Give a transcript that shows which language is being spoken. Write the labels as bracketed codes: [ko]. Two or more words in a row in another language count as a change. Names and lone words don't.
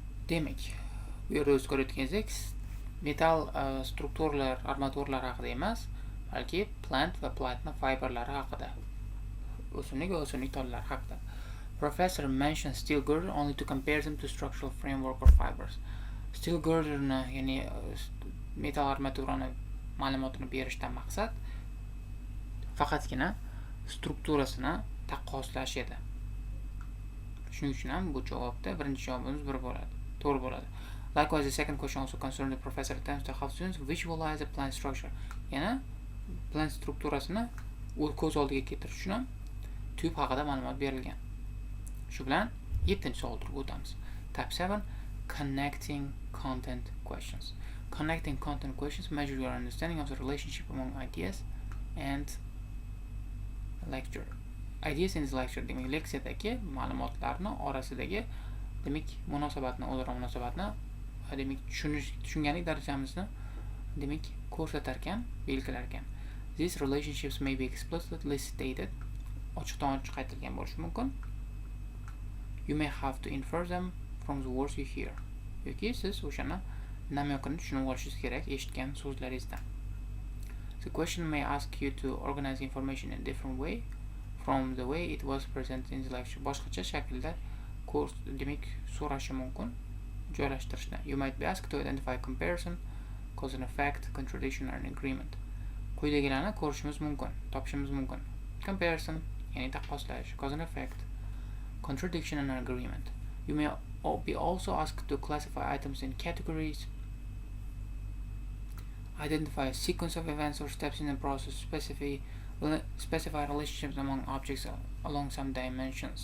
[uz] Demak, bu yerda o'z ko'rayotganingizdek metal strukturalar, armaturlar haqida emas, balki plant va platinum fiberlari haqida. O'simlik va o'simlik tolalari haqida. [en] Professor mentioned steel girder only to compare them to structural framework or fibers. Steel girderni, [uz] ya'ni metal armaturani ma'lumotini berishdan maqsad faqatgina strukturasini taqqoslash edi. Shuning uchun ham bu javobda birinchi javobimiz bir bo'ladi. To'g'ri bo'ladi. [en] Likewise, the second question also concerned the professor attempts to help students visualize the plant structure. [uz] Yana plant strukturasini ko'z oldiga keltirish uchun ham tub haqida ma'lumot berilgan. Shu bilan 7-savolga o'tamiz. [en] Type 7, connecting content questions. Connecting content questions measure your understanding of the relationship among ideas and lecture. Ideas in the lecture, [uz] demak leksiyadagi ma'lumotlarni orasidagi demak munosabatni, o'zaro munosabatni demak tushunganlik darajamizni demak ko'rsatar ekan, belgilar ekan. [en] These relationships may be explicitly stated, [uz] ochiqdan ochiq aytilgan bo'lishi mumkin. [en] You may have to infer them from the words you hear. [uz] Yoki siz o'shani namyokini tushunib olishingiz kerak eshitgan so'zlaringizdan. [en] The question may ask you to organize information in a different way from the way it was presented in the lecture. [uz] Boshqacha shaklda kurs demak so'rashi mumkin joylashtirishni. [en] You might be asked to identify comparison, cause and effect, contradiction or an agreement. [uz] Quyidagilarni ko'rishimiz mumkin, topishimiz mumkin. Comparison, ya'ni taqqoslash, [en] cause and effect, contradiction and an agreement. You may be also asked to classify items in categories, identify a sequence of events or steps in the process, specify relationships among objects along some dimensions.